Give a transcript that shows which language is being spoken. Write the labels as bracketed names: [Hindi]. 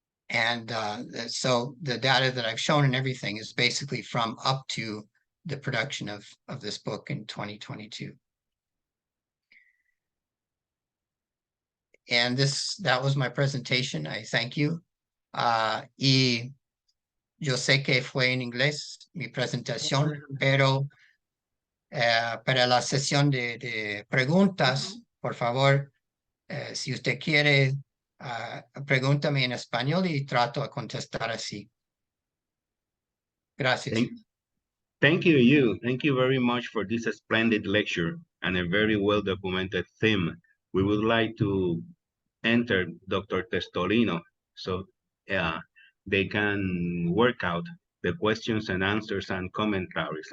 [English] And so the data that I've shown and everything is basically from up to the production of this book in 2022. And that was my presentation. I thank you. [Spanish] Y yo sé que fue en inglés mi presentación, pero para la sesión de preguntas, por favor, si usted quiere, pregúntame en español y trato de contestar así. Gracias. [English] Thank you. Thank you very much for this splendid lecture and a very well-documented theme. We would like to enter Dr. Testolino so they can work out the questions and answers and commentaries.